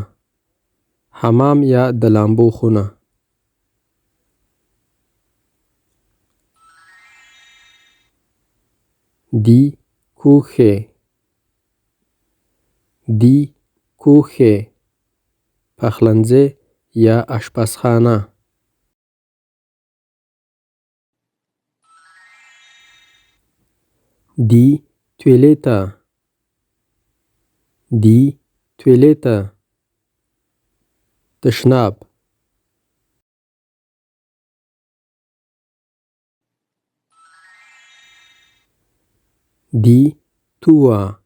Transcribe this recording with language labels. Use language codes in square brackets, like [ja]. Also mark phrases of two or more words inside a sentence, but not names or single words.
[ps] حمام یا د لامبو خونه. [de] Die Küche. Die Küche. [ps] پخلنځی یا آشپزخانه. [de] Die Toilette. Die Toilette. تشناب. Die Tür.